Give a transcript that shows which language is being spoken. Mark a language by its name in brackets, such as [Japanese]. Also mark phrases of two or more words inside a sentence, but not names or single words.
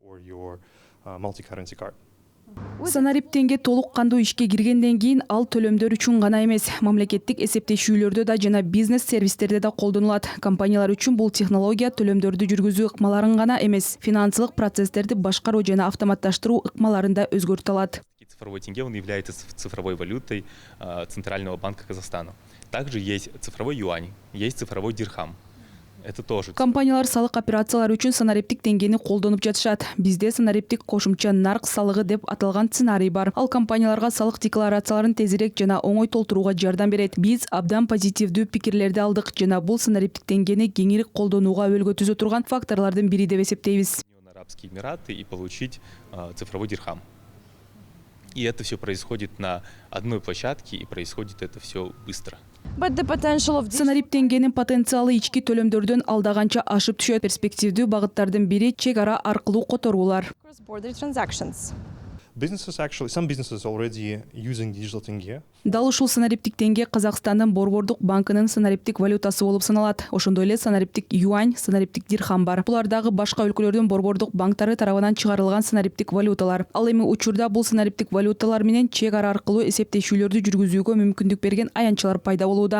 [Kyrgyz] Санарип теңге толук кандуу ишке киргенден кийин ал төлөмдөр үчүн гана эмес, мамлекеттик эсептешүүлөрдө да жана бизнес сервистерде да колдонулат. Компаниялар үчүн бул технология төлөмдөрдү жүргүзүү ыкмаларын гана эмес, финансылык процесстерди башкаруу жана автоматташтыруу ыкмаларын да өзгөртө алат. [Russian] Цифровой тенге, он является цифровой валютой Центрального банка Казахстана. Также есть цифровой юань, есть цифровой дирхам. Это тоже. [Kyrgyz] Компаниялар салык операциялары үчүн санариптик теңгени колдонуп жатышат. Бизде санариптик кошумча нарк салыгы деп аталган сценарий бар. Ал компанияларга салык декларацияларын тезирээк жана оңой толтурууга жардам берет. Биз абдан позитивдүү пикирлерди алдык жана бул санариптик теңгени кеңири колдонууга өбөлгө түзө турган факторлордун бири деп эсептейбиз. [Russian] Арабские Эмираты и получить цифровой дирхам. И это все происходит на одной площадке, и происходит это все быстро. [Kyrgyz] Санарип теңгенин потенциалы ички төлөмдөрдөн алдаганча ашып түшөт. Перспективдүү багыттардын бири чек ара аркылуу которуулар. [English] Some businesses already using digital tenge. [Kyrgyz] Дал ушул санариптик теңге Казакстандын Борбордук банкынын санариптик валютасы болуп саналат. Ошондой эле санариптик юань, санариптик дирхам бар. Булар дагы башка өлкөлөрдүн борбордук банктары тарабынан чыгарылган санариптик валюталар. Ал эми учурда бул санариптик валюталар менен чек ара аркылуу эсептешүүлөрдү жүргүзүүгө мүмкүндүк берген аянтчалар пайда болууда.